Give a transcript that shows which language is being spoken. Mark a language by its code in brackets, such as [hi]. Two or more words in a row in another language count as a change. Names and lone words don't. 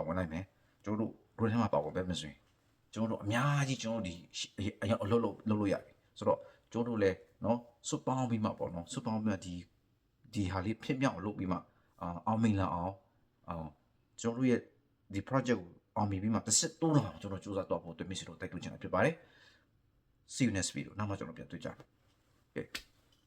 [my] ဝင်လိုက်မယ်ကျွန်တော်တို့ group ထဲမှာပါဝင်ပဲမယ်ဆိုရင်ကျွန်တော်တို့အများကြီးကျွန်တော်ဒီအလုပ်လို့ရတယ်ဆိုတော့ကျွန်တော်တို့လည်းနော်စွတ်ပေါင်းပြီးမှပေါ့နော်စွတ်ပေါင်းပြီးမှဒီဟာလေးဖြစ်မြောက်လုပ်ပြီးမှအောင်မိန်လာအောင်ကျွန်တော်တို့ရဲ့ဒီ project ကိုအောင်မြင်ပြီးမှတစ်စစ်တိုးလာအောင်ကျွန်တော်စူးစမ်းတော့ဖို့အတွက်မိတ်ဆွေတို့တိုက်တွန်းချင်တာဖြစ်ပါတယ် [en] see you next video [my] နောက်မှကျွန်တော်ပြန်တွေ့ကြမယ်